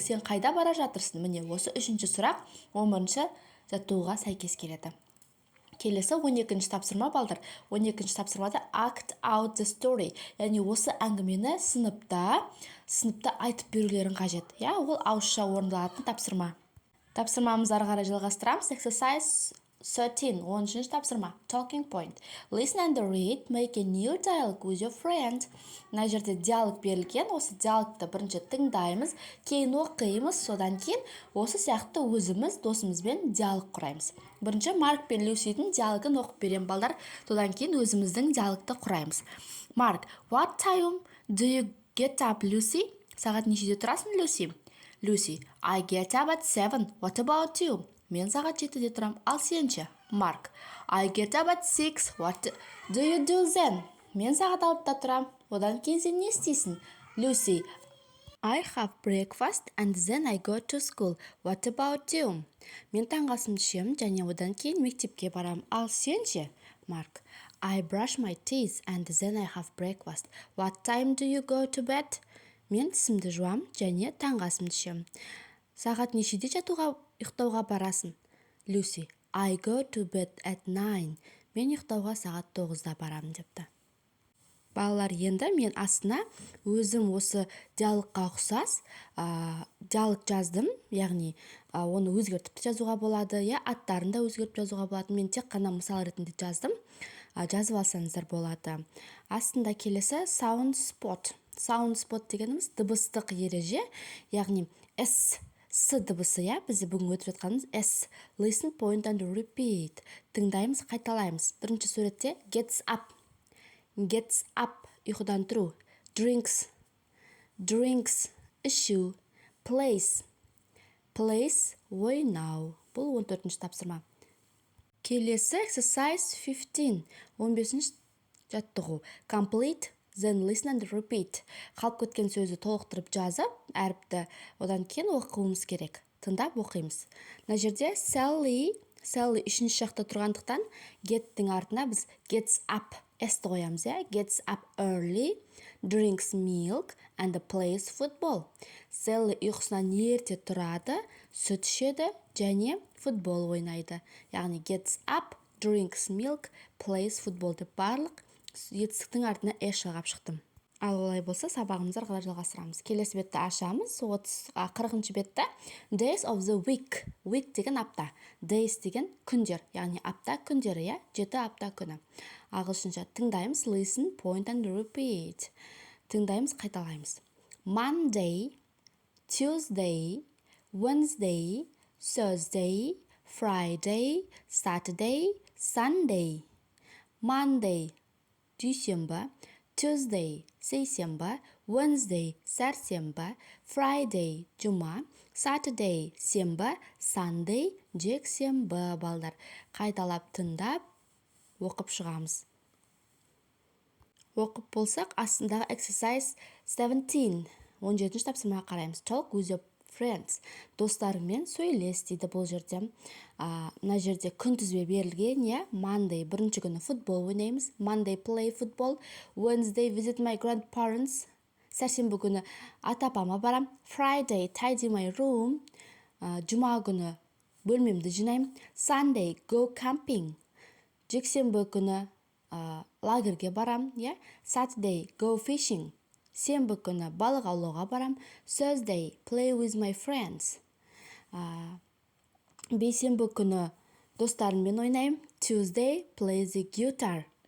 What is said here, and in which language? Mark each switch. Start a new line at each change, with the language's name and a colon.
Kazakh: Сен қайда бара жатырсың? Міне осы үшінші сұрақ 11-ші жаттығуға сәйкес келеді. Келесі 12-ші тапсырма, балдар. 12-ші тапсырмада
English: act out the story.
Kazakh: Яғни осы әңгімені сыныпта айтып берулерін қажет. Ол ауызша орындалатын тапсырма. Тапсырмамызды ары қарай жалғастырамыз.
English: Exercise 13,
Kazakh: 10-ші тапсырма.
English: Talking point. Listen and read, make a new dialogue with your friend.
Kazakh: Мына жерде диалог берілген. Осы диалогты бірінші тыңдаймыз, кейін оқимыз, содан кейін осы сияқты өзіміз досымызбен диалог құраймыз. Бірінші Марк пен Люсидің диалогын оқып берем, балдар. Содан кейін өзіміздің диалогты құраймыз.
English: Марк, what time do you get up, Lucy?
Kazakh: Сағат нешеде тұрасың, Люси?
English: Люси, I get up at 7. What about you?
Kazakh: Мен сағат 7-де тұрам, ал сенше?
English: Марк, I get up at 6. What do you do then?
Kazakh: Мен сағат 6-да тұрам, одан кейін сен не істейсің?
English: Люси, I have breakfast and then I go to school. What about you?
Kazakh: Мен таңғы асымды ішемін және одан кейін мектепке барам, ал сенше?
English: Марк, I brush my teeth and then I have breakfast. What time do you go to bed?
Kazakh: Мен тісімді жуам және таңғы асымды ішемін. Сағат нешеде ұйықтауға барасың?
English: Люси, I go to bed at 9.
Kazakh: Мен ұйықтауға сағат 9-да барамын, депті. Балалар, енді мен астына өзім осы диалогқа ұқсас диалог жаздым, яғни оны өзгертіп жазуға болады, аттарын да өзгертіп жазуға болады. Мен тек қана мысал ретінде жаздым, жазып алсаңыздар болады. Астында келесі sound spot. Sound spot дегеніміз дыбыстық ереже, яғни S дыбысы, бізде бүгін өтіп жатқанымыз S.
English: Listen, point and repeat.
Kazakh: Тыңдаймыз, қайталаймыз. Бірінші суретте
English: gets up,
Kazakh: ұйқыдан тұру. Drinks, ішу. Place, ойнау. Бұл 14-ші тапсырма. Келесі exercise 15. 15-ші жаттығу.
English: Complete, then listen and repeat.
Kazakh: Қалып кеткен сөзді толықтырып жазып, әріпті одан кейін оқуымыз керек. Тыңдап оқимыз. Мына жерде Sally үшінші жақта тұрғандықтан get'тің артына біз
English: gets up s-ті қоямыз, gets up early, drinks milk and plays football.
Kazakh: Sally ұйқысынан ерте тұрады, сүт ішеді және футбол ойнайды. Яғни
English: gets up, drinks milk, plays football
Kazakh: деп барлық етістіктің артына s шығарып шықтым. Ал олай болса, сабағымызды ары қарай жалғастырамыз. Келесі бетті ашамыз. 40-шы бетті
English: days of the week.
Kazakh: Week деген апта. Days деген күндер, яғни апта күндері, 7 апта күні. Ағылшынша тыңдаймыз,
English: listen, point and repeat.
Kazakh: Тыңдаймыз, қайталаймыз.
English: Monday, Tuesday, Wednesday, Thursday, Friday, Saturday, Sunday.
Kazakh: Monday, дүйсенбі, Tuesday, сейсенбі, Wednesday, сәрсенбі, Friday, жұма, Saturday, сенбі, Sunday, жексенбі балдар. Қайталап тыңдап, оқып шығамыз. Оқып болсақ, астындағы exercise 17. 17-ші тапсырмаға қараймыз.
English: Talk with your friends.
Kazakh: Достарыңмен сөйлес дейді бұл жерде. Мына жерде күнтізбе берілген, Monday бірінші күні футбол ойнаймыз.
English: Monday play football. Wednesday visit my grandparents.
Kazakh: Сәрсенбі күні ата-апама барам.
English: Friday tidy my room.
Kazakh: Жұма күні бөлмемді жинаймын.
English: Sunday go camping.
Kazakh: Жексенбі күні лагерге барам,
English: Saturday go fishing.
Kazakh: Сенбі күні балық аулауға барам.
English: Thursday play with my friends.
Kazakh: Бейсенбі күні достарыммен ойнаймын.
English: Tuesday play the guitar.